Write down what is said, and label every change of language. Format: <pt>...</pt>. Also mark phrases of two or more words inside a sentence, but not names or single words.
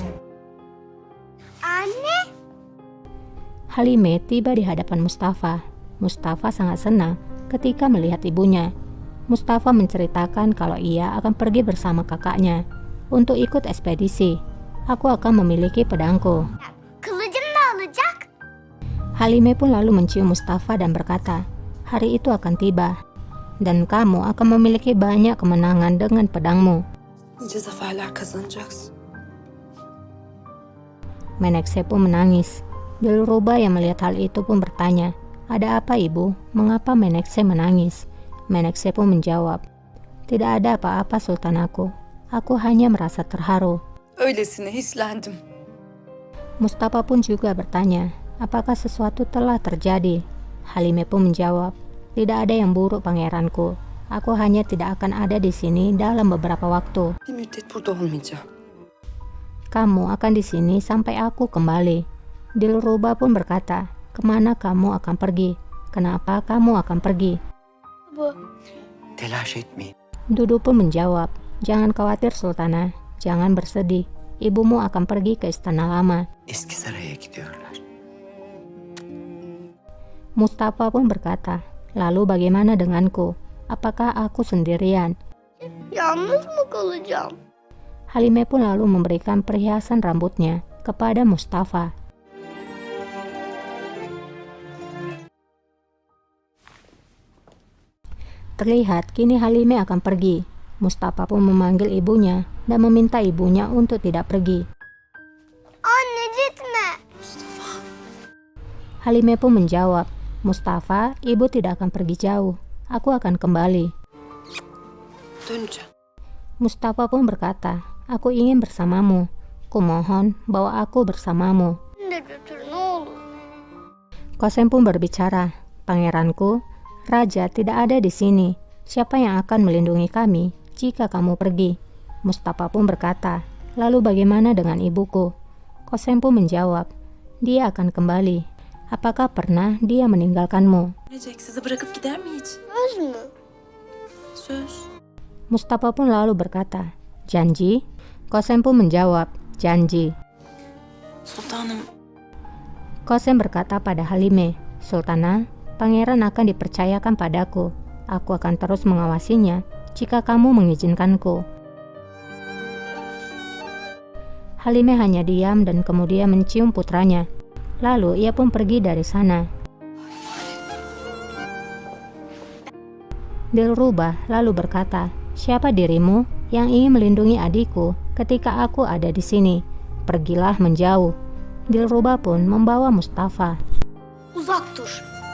<id>Halime tiba di hadapan Mustafa. Mustafa sangat senang ketika melihat ibunya. Mustafa menceritakan kalau ia akan pergi bersama kakaknya untuk ikut ekspedisi. Aku akan memiliki pedangku.</id> <tr>Kılıcım da alacak.</tr> <id>Halime pun lalu mencium Mustafa dan berkata, hari itu akan tiba dan kamu akan memiliki banyak kemenangan dengan pedangmu.</id> <tr>Nice zaferler kazanacaksın.</tr> <id>Menekse pun menangis. Dilruba yang melihat hal itu pun bertanya, ada apa ibu? Mengapa Menekse menangis? Menekse pun menjawab, tidak ada apa-apa Sultan aku. Aku hanya merasa terharu.</id> <tr>Öylesine hislendim.</tr> <id>Mustafa pun juga bertanya, apakah sesuatu telah terjadi? Halime pun menjawab, tidak ada yang buruk pangeranku. Aku hanya tidak akan ada di sini dalam beberapa waktu.</id> <tr>Bir müddet burada olmayacağım.</tr> <id>Kamu akan di sini sampai aku kembali. Dilruba pun berkata, kemana kamu akan pergi? Kenapa kamu akan pergi?</id> <tr>Telaş etmeyin.</tr> <id>Dudu pun menjawab, jangan khawatir Sultana, jangan bersedih. Ibumu akan pergi ke istana lama.</id> <tr>Eski saraya gidiyorlar.</tr> <id>Mustafa pun berkata, lalu bagaimana denganku? Apakah aku sendirian?</id> <tr>Yalnız mı kalacağım?</tr> <id>Halime pun lalu memberikan perhiasan rambutnya kepada Mustafa. Terlihat kini Halime akan pergi. Mustafa pun memanggil ibunya dan meminta ibunya untuk tidak pergi.</id> <tr>Anne gitme.</tr> <id>Halime pun menjawab, Mustafa, ibu tidak akan pergi jauh. Aku akan kembali.</id> <tr>Döneceğim.</tr> <id>Mustafa pun berkata, aku ingin bersamamu. Kumohon bawa aku bersamamu.</id> <tr>Beni de götür ne olur.</tr> <id>Kosem pun berbicara, pangeranku, raja tidak ada di sini. Siapa yang akan melindungi kami jika kamu pergi? Mustafa pun berkata, lalu bagaimana dengan ibuku? Kosem pun menjawab, dia akan kembali. Apakah pernah dia meninggalkanmu?</id> <tr>Gelecek sizi bırakıp gider mi hiç? Söz mü? Söz.</tr> <id>Mustafa pun lalu berkata, janji? Kosem pun menjawab, janji.</id> <tr>Sultanım,</tr> <id>Kosem berkata pada Halime, Sultana, pangeran akan dipercayakan padaku. Aku akan terus mengawasinya jika kamu mengizinkanku. Halime hanya diam dan kemudian mencium putranya. Lalu ia pun pergi dari sana. Dilruba lalu berkata, siapa dirimu yang ingin melindungi adikku ketika aku ada di sini? Pergilah menjauh. Dilruba pun membawa Mustafa.</id> <tr>Uzak dur.</tr>